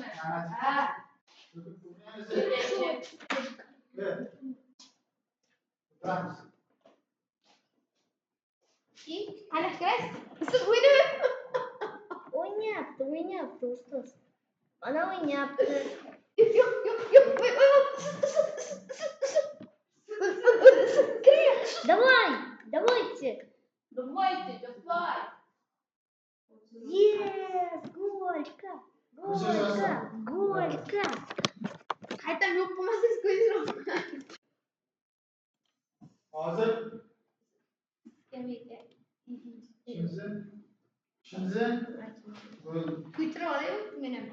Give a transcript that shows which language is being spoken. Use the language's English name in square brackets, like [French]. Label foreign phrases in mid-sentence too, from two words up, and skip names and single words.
[Uzbek] Ha. Hali kirasiz? Siz O'ynayapti ustoz. Mana o'ynayapti. Yo'q. [Russian] Давайте. Давайте, давай. Yes, Голька. [Uzbek] Qaytam yo'q qilmasangiz ko'zini. Hozir Skameyka. shunisi Kuytirib olayu men ham.